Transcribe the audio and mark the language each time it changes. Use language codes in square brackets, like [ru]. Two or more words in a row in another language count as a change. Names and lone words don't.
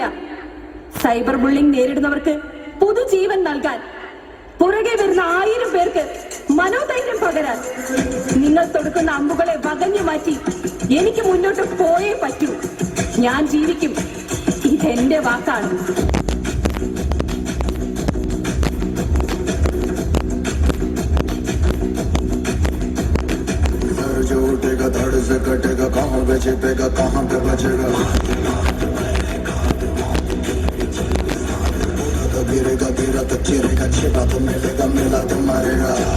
[ml] സൈബർ ബുള്ളിംഗ് നേരിടുന്നവർക്ക് പുതുജീവൻ നൽകാൻ, പുറകെ വരുന്ന 1000 പേർക്ക് മനോധൈര്യം പകരാൻ നിങ്ങൾ തൊടുക്കുന്ന അമ്പുകളെ വകഞ്ഞു മാറ്റി എനിക്ക് മുന്നോട്ട് പോയേ പറ്റൂ. ഞാൻ ജീവിക്കും. ഇതെന്റെ വാക്കാണ്. [hi] जो उठेगा धड़ से कटेगा, कहाँ पे छिपेगा, कहाँ पे बचेगा। तो गिरेगा गिरा तो चिरेगा, छिपा तो मिलेगा, मिला तो मरेगा।